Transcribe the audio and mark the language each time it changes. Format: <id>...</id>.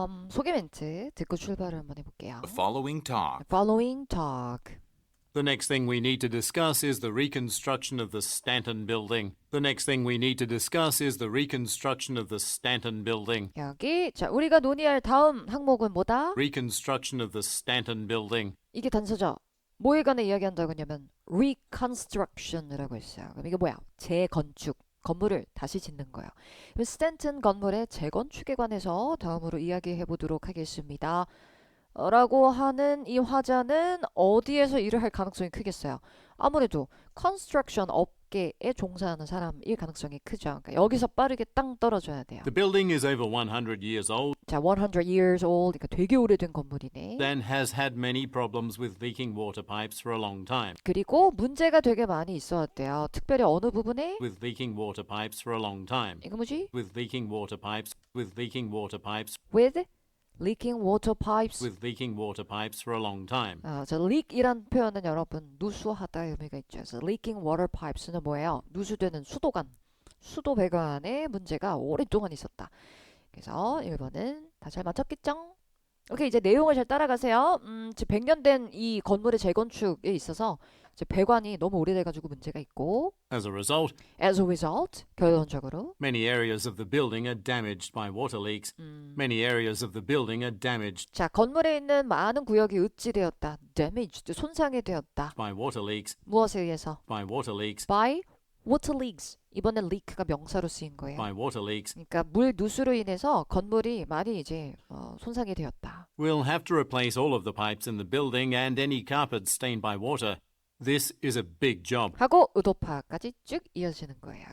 <ko>소개 멘트 듣고 출발을 한번 해볼게요.</ko> <en>The following talk. Following talk. The next thing we need to discuss is the reconstruction of the Stanton building. The next thing we need to discuss is the reconstruction of the Stanton building.</en> <ko>여기 자 우리가 논의할 다음 항목은 뭐다?</ko> <en>Reconstruction of the Stanton building.</en> <ko>이게 단서죠. 뭐에 관해 이야기한다고 하냐면 reconstruction이라고 했어요. 그럼 이게 뭐야? 재건축. 건물을 다시 짓는 거예요. 그럼 스탠튼 건물의 재건축에 관해서 다음으로 이야기해 보도록 하겠습니다. 라고 하는 이 화자는 어디에서 일을 할 가능성이 크겠어요? 아무래도 컨스트럭션 업계에 종사하는 사람일 가능성이 크죠. 그러니까 여기서 빠르게 땅 떨어져야 돼요.</ko> <en>The building is over 100 years old</en> <ko>자,</ko> <en>100 years old.</en> <ko>그러니까 되게 오래된 건물이네.</ko> <en>and has had many problems with leaking water pipes for a long time.</en> <ko>그리고 문제가 되게 많이 있어 왔대요. 특별히 어느 부분에?</ko> <en>With leaking water pipes for a long time.</en> <ko>이거 뭐지?</ko> <en>With leaking water pipes. With leaking water pipes. With leaking water pipes. With leaking water pipes for a long time.</en> <ko>저 leak이란 표현은 여러분 누수하다의 의미가 있죠. 그래서</ko> <en>leaking water pipes</en> <ko>는 뭐예요? 누수되는 수도관, 수도 배관에 문제가 오랫동안 있었다. 그래서 1번은 다 잘 맞췄겠죠? 오케이, 이제 내용을 잘 따라가세요. 지금 100년 된 이 건물의 재건축에 있어서 이제 배관이 너무 오래돼가지고 문제가 있고</ko> <en>As a result,</en> <ko>결론적으로</ko> <en>many areas of the building are damaged by water leaks. Many areas of the building are damaged</en> <ko>자, 건물에 있는 많은 구역이 읍지되었다. damaged, 손상이 되었다.</ko> <en>by water leaks.</en> <ko>무엇에 의해서?</ko> <en>By water leaks. by water leaks.</en> <ko>이번엔 leak가 명사로 쓰인 거예요.</ko> <en>By water leaks.</en> <ko>그러니까 물 누수로 인해서 건물이 많이 이제 손상이 되었다.</ko> <en>We'll have to replace all of the pipes in the building and any carpets stained by water. This is a big job.</en> <ko>하고 의도파까지 쭉 이어지는 거예요.</ko>